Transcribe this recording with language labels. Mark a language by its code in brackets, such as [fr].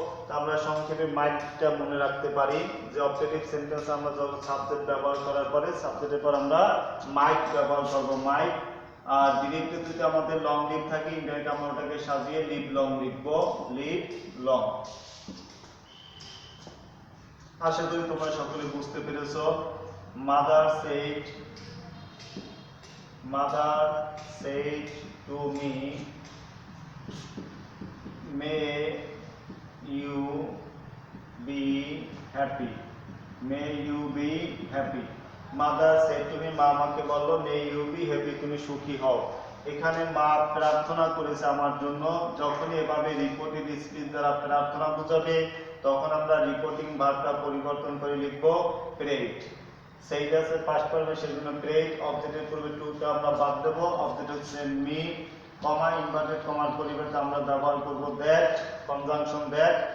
[bn] তা আমরা সংক্ষেপে মাইটটা মনে রাখতে পারি যে অপটেটিভ সেন্টেন্স আমরা যখন সাবজেক্ট ব্যবহার করার পরে সাবজেক্টের পর আমরা মাইট ব্যবহার করব, মাইট। আর ডিরেক্টে যদি আমাদের লং লিভ থাকে, ইনডাইরেক্ট আমরা ওটাকে সাজিয়ে লিভ লং লিখব, লিভ লং। আশা করি তোমরা সকলে বুঝতে পেরেছো। [en] Mother said mother said to me, may you be happy, may you be happy. mother said to me, [bn] মা আমাকে বলল, [en] may you be happy, [bn] তুমি সুখী হও। এখানে মা প্রার্থনা করেছে আমার জন্য। যখনই এভাবে রিপোর্টেড স্পিচ দ্বারা প্রার্থনা বোঝাবে তখন আমরা রিপোর্টিং ভার্বটা পরিবর্তন করে লিখব প্রেড। সেইড আছে ফার্স্ট ফর্মে, সেজন্য প্রেড। অবজেক্টের পূর্বে টু টা আমরা বাদ দেব। অবজেক্ট হচ্ছে মি, কমা ইনভার্টেড কমার পরিবর্তে আমরা ব্যবহার করব দ্যাট, কনজাংশন দ্যাট।